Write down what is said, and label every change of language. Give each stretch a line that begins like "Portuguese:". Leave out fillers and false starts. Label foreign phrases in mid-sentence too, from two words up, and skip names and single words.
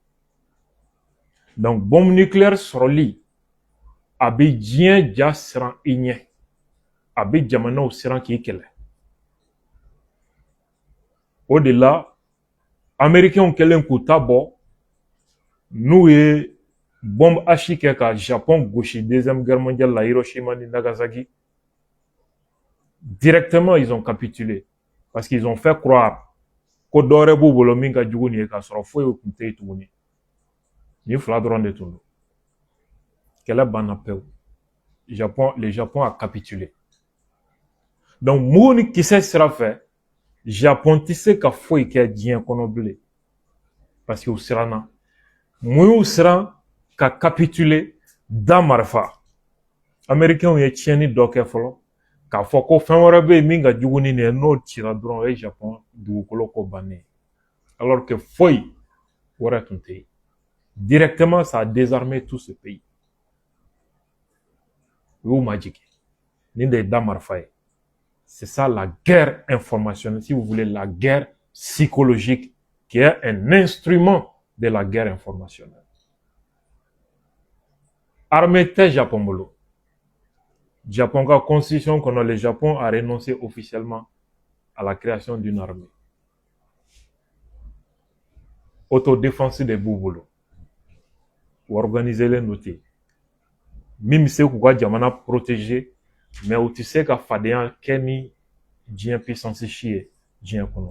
Bambara: Donc
French: bombe nucléaire
Bambara: sɔrɔli a bɛ diɲɛ ja siran i ɲɛ, a bɛ jamanaw siran k'i kɛlɛ. O de la Américains kɛlen k'u ta bɔ n'u ye
French: bombe H
Bambara: kɛ ka Japon gosi
French: deuxième guerre mondiale
Bambara: la Hiroshima ni Nagasaki,
French: directement ils ont capitulé parce qu'ils ont fait croire
Bambara: ko dɔ wɛrɛ b'u bolo min ka jugu nin ye k'a sɔrɔ foyi tun tɛ yen tuguni. Nin fila dɔrɔn de tun don. Kɛlɛ banna pewu.
French: Le Japon a capitulé.
Bambara: Donc mugu ni kisɛ sira fɛ Japon tɛ se ka foyi kɛ diɲɛ kɔnɔ bilen
French: parce que
Bambara: u siranna. Mun y'u siran ka capituler da marifa. Américains ye tiɲɛni dɔ kɛ fɔlɔ k'a fɔ ko fɛn wɛrɛ bɛ yen min ka jugu ni nin ye n'o cira dɔrɔn o ye Japon dugukolo ko bannen ye. Alors que foyi wɛrɛ tun tɛ yen.
French: Directement ça a désarmé tout ce pays.
Bambara: U y'u majigin. Nin de ye da marifa ye.
French: C'est ça la guerre informationnelle, si vous voulez, la guerre psychologique, qui est un instrument de la guerre informationnelle.
Bambara: Armée tɛ Japon bolo. Japon ka constitution kɔnɔ,
French: le Japon a renoncé officiellement à la création d'une armée.
Bambara: Autodéfense de b'u bolo. U organiser len don ten. Min bɛ se k'u ka jamana protéger, mais u tɛ se ka fadenya kɛ ni diɲɛ puissance si ye diɲɛ kɔnɔ.